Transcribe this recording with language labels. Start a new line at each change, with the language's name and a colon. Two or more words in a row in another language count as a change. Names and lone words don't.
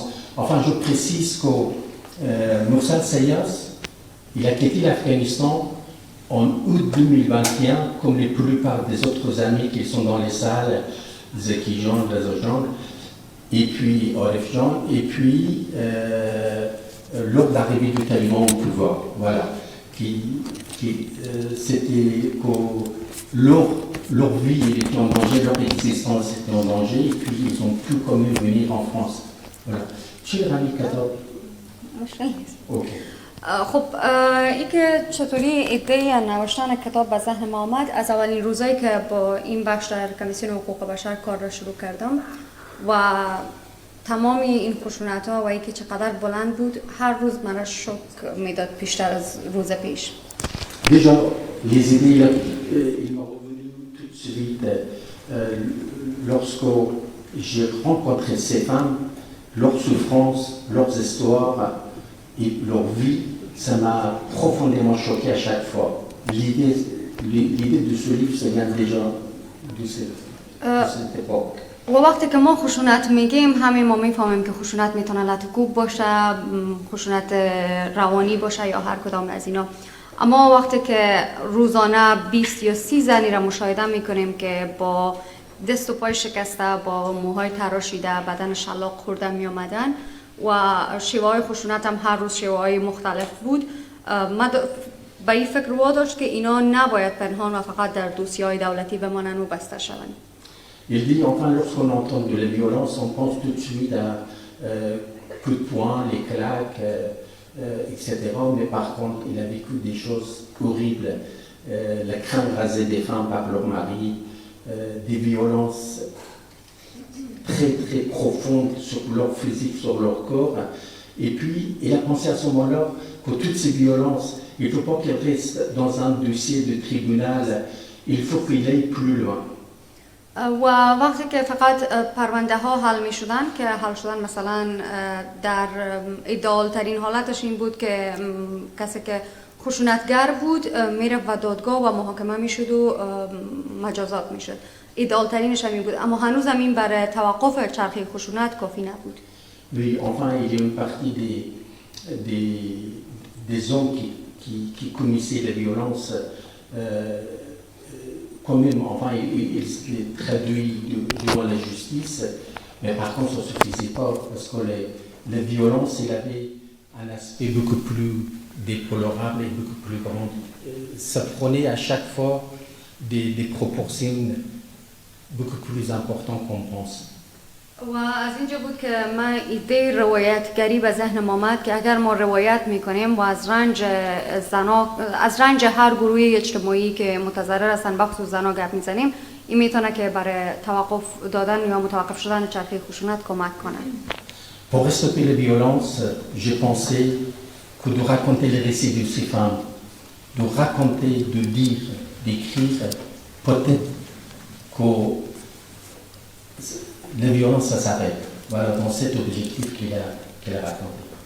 French: Enfin, je précise que Moussad Sayas, il a quitté l'Afghanistan en août 2021, comme la plupart des autres amis qui sont dans les salles, Zeki Jean, Lazo et puis Oref Jean, et puis lors de l'arrivée du Taliban au pouvoir, voilà, c'était que leur vie était en danger, leur existence était en danger, et puis ils ont pu quand même venir en France. Voilà. Chez Rami Katab. Ok.
Persian: خب این که چطوری ایده نوشتن کتاب به ذهن ما آمد از اولین روزایی که با این بخش در کمیسیون حقوق بشر کار را شروع کردم و تمام این خشونت‌ها و اینکه چقدر بلند بود هر روز من را شوک میداد بیشتر از روز پیش.
French: Déjà, les idées, il m'ont revenu tout de suite lorsque j'ai rencontré ces femmes, leurs souffrances, leurs histoires et leur vie, ça m'a profondément choqué à chaque fois. L'idée de ce livre, ça vient déjà de cette époque.
Persian: و وقتی که ما خشونت میگیم همین ما میفهمیم که خشونت میتونه لطکوب باشه، خشونت روانی باشه یا هر کدام از اینا. اما وقتی که روزانه 20 یا 30 زنی را مشاهده میکنیم که با دست و پای شکسته، با موهای تراشیده، بدن شلاق خورده می آمدن و شیوه های خشونت هم هر روز شیوه های مختلف بود، من به این فکر رو داشت که اینا نباید پنهان و فقط در دوسیه‌های دولتی بمانند و بسته شوند.
French: Il dit, enfin, lorsqu'on entend de la violence, on pense tout de suite à coups de poing, les claques, etc. Mais par contre, il a vécu des choses horribles. La crâne rasée des femmes par leur mari, des violences très très profondes sur leur physique, sur leur corps. Et puis, il a pensé à ce moment-là que toutes ces violences, il ne faut pas qu'elles restent dans un dossier de tribunal, il faut qu'il aille plus loin.
Persian: و وقتی که فقط پرونده ها حل می شدن که حل شدن مثلا در ایدئال ترین حالتش این بود که کسی که خشونتگر بود میره و دادگاه و محاکمه می شد و مجازات می شد. ایدئال ترینش هم این بود، اما هنوز هم این برای توقف چرخه خشونت کافی نبود.
French: Oui, enfin, il y a une partie des hommes qui commissaient la violence quand même, enfin, il est traduit devant la justice, mais par contre, ça ne suffisait pas, parce que la violence, il avait un aspect beaucoup plus déplorable et beaucoup plus grand. Ça prenait à chaque fois des proportions beaucoup plus importantes qu'on pense.
Persian: و از اینجا بود که من ایده روایتگری به ذهنم آمد که اگر ما روایت میکنیم و از رنج هر گروه اجتماعی که متضرر هستن بخصوص زنا گپ میزنیم، این میتونه که برای توقف دادن یا متوقف شدن چرخه خشونت کمک کنه.
French: Pour stopper la violence, j'ai pensé que de raconter les récits de ces femmes, de raconter, de dire, d'écrire, peut-être que la violence, ça s'arrête. Voilà, dans cet objectif qu'il a raconté.